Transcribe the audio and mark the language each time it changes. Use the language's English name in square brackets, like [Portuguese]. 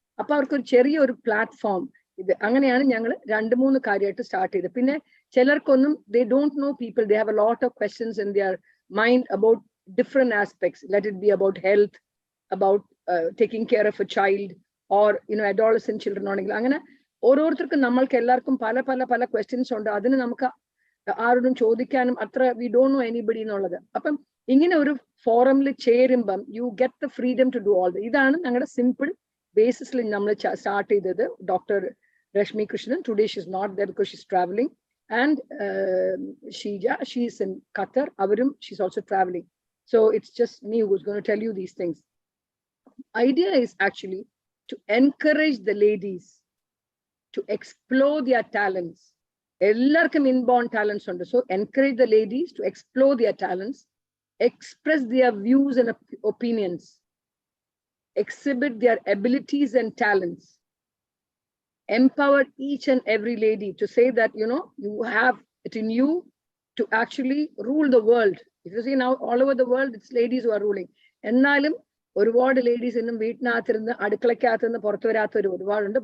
[Malayalam] Appa avarku oru cheriya oru platform idu anganeyanu njangal 2-3 കാര്യമായിട്ട് start ചെയ്തത്. പിന്നെ ചിലർക്കൊന്നും [English] they don't know people, they have a lot of questions in their mind about different aspects. Let it be about health, about taking care of a child, or adolescent children. [Malayalam] അങ്ങനെ ഓരോരുത്തർക്കും നമ്മൾക്ക് എല്ലാവർക്കും പല questions ഉണ്ട്. അതിന് നമുക്ക് ആരോടും ചോദിക്കാനും അത്ര [English] we don't know anybody [Malayalam] എന്നുള്ളത്. അപ്പം ഇങ്ങനെ ഒരു ഫോറമിൽ ചേരുമ്പം [English] you get the freedom to do all that. [Malayalam] ഇതാണ് ഞങ്ങളുടെ [English] simple basis started Dr. Rashmi Krishnan. Today she's not there because she's traveling. And Shija, she's in Qatar. [Malayalam] Avarum, [English] she's also traveling. So it's just me who's going to tell you these things. Idea is actually to encourage the ladies to explore their talents. [Malayalam] Ellarkum inborn talents under. [English] So encourage the ladies to explore their talents, express their views and opinions, exhibit their abilities and talents, empower each and every lady to say that, you know, you have it in you to actually rule the world. If you see now all over the world, it's ladies who are ruling. [Malayalam] Ennalum, ഒരുപാട് ladies in വീട്ടിനകത്തിരുന്ന് അടുക്കളക്കകത്തുനിന്ന് പുറത്തു വരാത്തവർ ഒരുപാടുണ്ട്.